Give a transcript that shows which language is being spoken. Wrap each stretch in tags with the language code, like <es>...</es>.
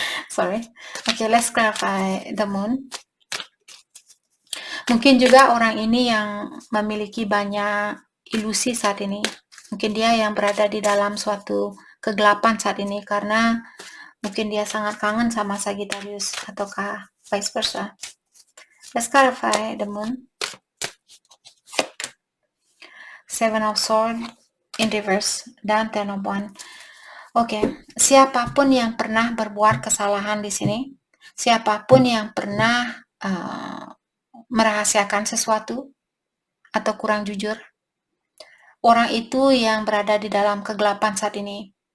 <en>Sorry. Okay, let's clarify the moon.</en> <id>Mungkin juga orang ini yang memiliki banyak ilusi saat ini. Mungkin dia yang berada di dalam suatu kegelapan saat ini karena mungkin dia sangat kangen sama Sagittarius ataukah vice versa.</id> <en>Let's clarify the moon. Seven of Swords in reverse dan Ten of Wands.</en> <id>Oke, siapapun yang pernah berbuat kesalahan di sini, siapapun yang pernah merahasiakan sesuatu atau kurang jujur, orang itu yang berada di dalam kegelapan saat ini.</id>